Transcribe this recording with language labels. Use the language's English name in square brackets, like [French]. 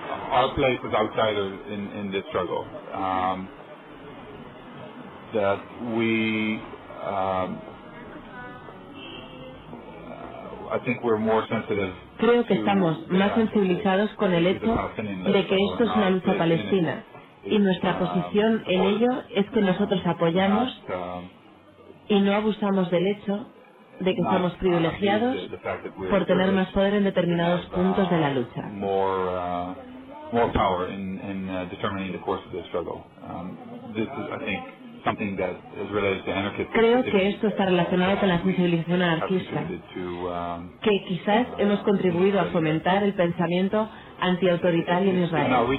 [English] Our place as outsiders in this struggle. That we, I think we're more sensitive. [Spanish] Creo que estamos más sensibilizados con el hecho de que esto es una lucha palestina, y nuestra posición en ello es que nosotros apoyamos y no abusamos del hecho de que estamos privilegiados por tener más poder en determinados puntos de la lucha. [English] More power in determining the course of the struggle. This is, I think, something that is related to anarchism. [Spanish] Creo que esto está relacionado con la sensibilización anarquista, que quizás hemos contribuido a fomentar el pensamiento antiautoritario en Israel.